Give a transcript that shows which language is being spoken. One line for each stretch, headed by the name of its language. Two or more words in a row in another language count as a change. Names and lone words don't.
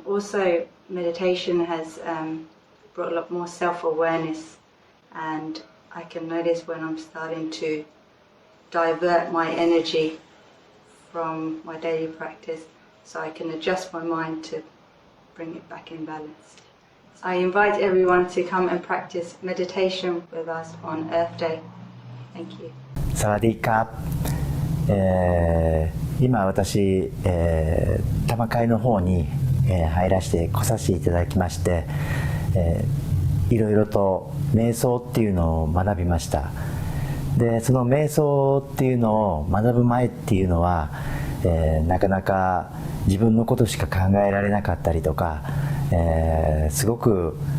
English: Also, meditation has brought a lot more self-awareness, and I can notice when I'm starting to divert my energy from my daily practice, so I can adjust my mind to bring it back in balance. I invite everyone to come and practice meditation with us on Earth Day. Thank you.
Thai: สวัสดีครับ。
Japanese: 今私、多摩会の方に、入らせて来させていただきまして、いろいろと瞑想っていうのを学びました。でその瞑想っていうのを学ぶ前っていうのは、なかなか自分のことしか考えられなかったりとか、すごく、